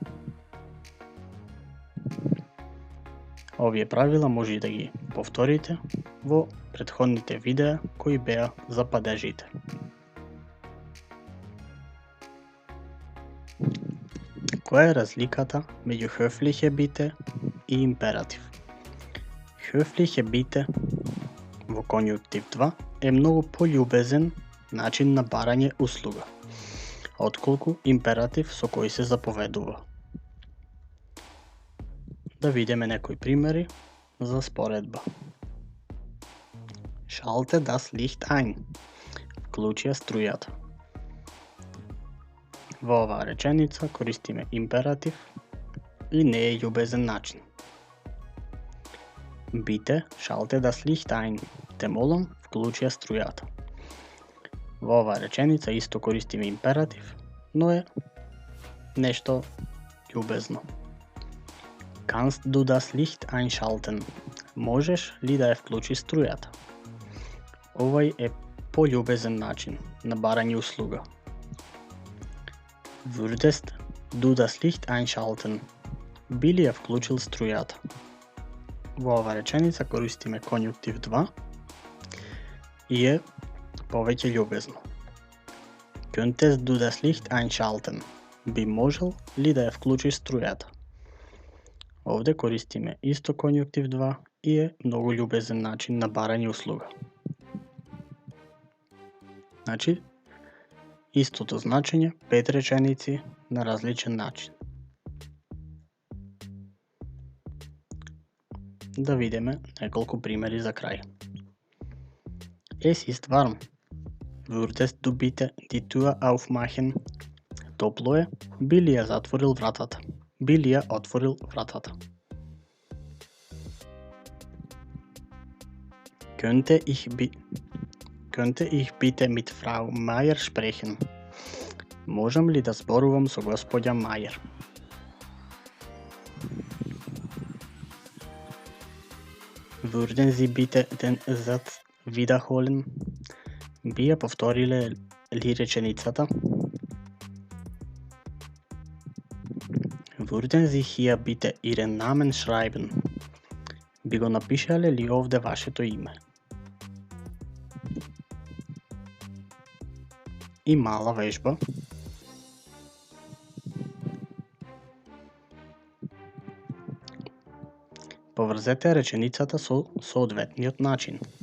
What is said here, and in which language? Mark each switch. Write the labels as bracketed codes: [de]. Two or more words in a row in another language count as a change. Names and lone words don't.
[mk] Овие правила може да ги повторите во претходните видеа кои беа за падежите. Која е разликата меѓу [de] höfliche bitte [mk] и императив? [de] Höfliche bitte [mk] во конјунктив 2 е многу пољубезен начин на барање услуга, отколку императив со кој се заповедува. Да видиме некои примери за споредба. [de] Schalte das Licht ein. [mk] Вклучи ја струјата. Во оваа реченица користиме императив и не е љубезен начин. [de] Bitte schalte das Licht ein. [mk] Те молам, вклучи ја струјата. Во оваа реченица исто користиме императив, но е нешто љубезно. [de] Kannst du das Licht einschalten? [mk] Можеш ли да ја вклучиш струјата? Овај е пољубезен начин на барање услуга. [de] Würdest du das Licht einschalten? [mk] Би ли ја вклучил струјата? Во оваа реченица користиме конјунктив 2 и е повеќе љубезно. [de] Könntest du das Licht einschalten? [mk] Би можел ли да ја вклучиш струјата? Овде користиме исто конјунктив 2 и е многу љубезен начин на барање услуга. Значи, истото значење, 5 реченици на различен начин. Да видиме неколку примери за крај. [de] Es ist warm. Würdest du bitte die Tür aufmachen? [mk] Топло е, би ли ја затворил вратата? Би ли ја отворил вратата? [de] Könnte ich bitte mit Frau Meier sprechen? [mk] Можам ли да зборувам со господја Мајер? [de] Würden Sie bitte den Satz wiederholen? [mk] Би ја повториле ли реченицата? [de] Würden Sie hier bitte Ihren Namen schreiben? [mk] Би го напишале ли овде вашето име? И мала вежба. Поврзете реченицата со соодветниот начин.